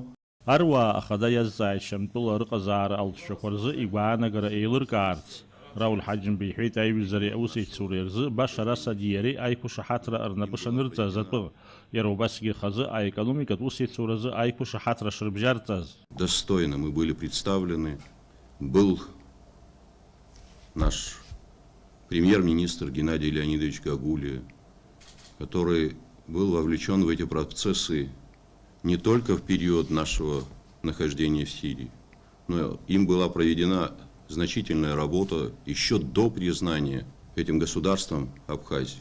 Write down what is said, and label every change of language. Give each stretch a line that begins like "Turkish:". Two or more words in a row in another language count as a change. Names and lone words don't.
Abkhazian: Аруаа ахада иазҵааит Шьамтәыла рыҟазаара алҵшәақәа рзы игәаанагара еилыркаарц. Рауль иҳәеит аиҩызареи аусеицуреи рзы баша расади иареи аиқәышаҳаҭра рнапы шанырҵаз атәы. Иара убасгьы хазы аекономикатә усеицуразы аиқәышаҳаҭра шырбжьарҵаз.
Russian: Достойно мы были представлены. Был наш премьер-министр Геннадий Леонидович Гагулия, который был вовлечен в эти процессы не только в период нашего нахождения в Сирии, но им была проведена значительная работа еще до признания этим государством Абхазии.